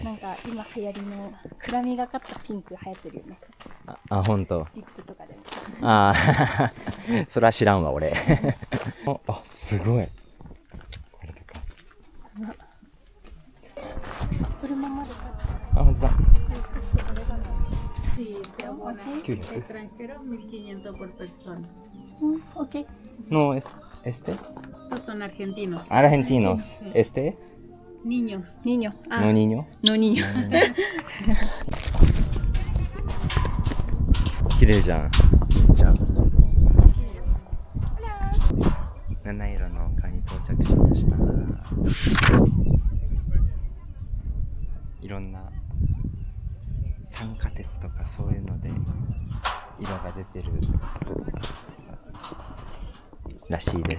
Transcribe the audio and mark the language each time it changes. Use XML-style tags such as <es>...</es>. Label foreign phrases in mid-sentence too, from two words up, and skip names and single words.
<ja>なんか今流行りの暗みがかったピンク流行ってるよね。あ、本当。リップとかでも。ああ、それは知らんわ俺。あ、すごい。これとか。車まで買って。あ、本当だ。</ja> <es>Sí, se abona. ¿Qué? Extranjeros 1.500 por persona. OK。 No, este. Estos son argentinos. Argentinos. Este. Niños. Niño。あ No niño. No niño。</es> <ja>綺麗じゃん。じゃあ。七色の丘に到着しました。いろんな酸化鉄とかそういうので色が出てるらしいです。</ja>